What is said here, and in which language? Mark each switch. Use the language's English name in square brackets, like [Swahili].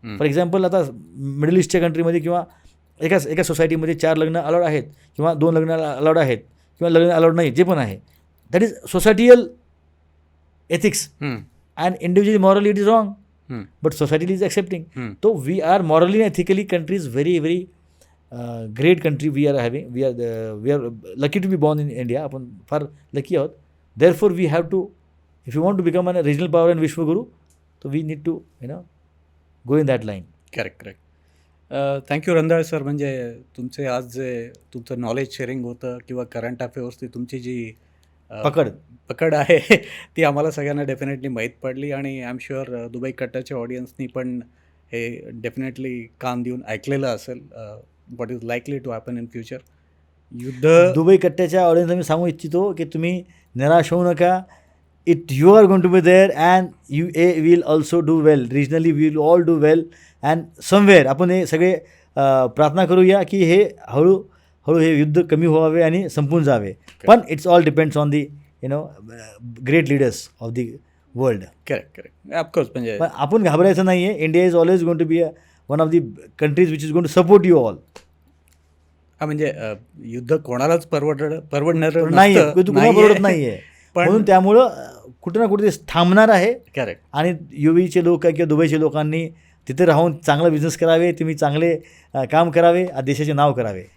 [Marathi] For example आता middle ईस्टच्या कंट्रीमध्ये किंवा एका सोसायटीमध्ये 4 लग्न अलाउड आहेत किंवा 2 लग्न अलाउड आहेत किंवा लग्न अलाउड नाही, जे पण आहे, [English] That is societal ethics. And individually morally it is wrong, but society is accepting. तो we are morally ethically country is very very great country we are having. We are lucky to be born in India. [Marathi] आपण फार lucky आहोत. [English] Therefore we have to, if you want to become an regional power and विश्वगुरू, तो we need to go in that line. Correct. Thank you Randhale sir. [Marathi] म्हणजे तुमचे आज जे तुमचं knowledge sharing होतं किंवा करंट अफेअर्सची तुमची जी पकड आहे ती आम्हाला सगळ्यांना डेफिनेटली माहीत पडली. आणि आय एम शुअर दुबई कट्टाच्या ऑडियन्सनी पण हे डेफिनेटली कान देऊन ऐकलेलं असेल [English] What is likely to happen in future. [Marathi] युद्ध दुबई कट्ट्याच्या ऑडियन्सला मी सांगू इच्छितो की तुम्ही निराश होऊ नका. [English] You are going to be there and UAE will also do well. Regionally we will all do well and somewhere. [Marathi] आपण हे सगळे प्रार्थना करूया की हे हळूहळू हे युद्ध कमी व्हावे आणि संपून जावे. पण [English] It's all depends on the great leaders of the world. Correct. Of course. म्हणजे [Marathi] पण आपण घाबरायचं नाही आहे. [English] India is always going to be one of the countries which is going to support you all. [Marathi] म्हणजे युद्ध कोणालाच परवडणार नाही आहे, तुम्हाला परवडत नाही आहे. म्हणून त्यामुळं कुठे ना कुठे थांबणार आहे. [English] Correct. [Marathi] आणि UAEचे लोक किंवा दुबईचे लोकांनी तिथे राहून चांगला बिझनेस करावे, तुम्ही चांगले काम करावे, देशाचे नाव करावे.